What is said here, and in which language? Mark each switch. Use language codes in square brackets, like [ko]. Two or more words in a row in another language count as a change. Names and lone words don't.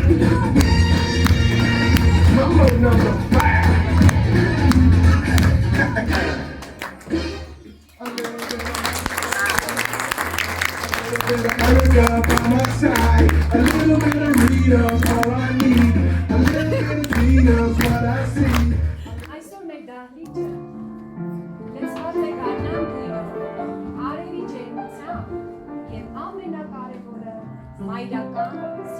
[en] Number 5. Erica by my side. A little bit of Rita's all I need. A little bit of Gina's what I see. [hy] Այսօր մեր դահլիճը լցված է գարնանքներով, արևի ջերմությամբ և ամենակարևորը՝ մայրական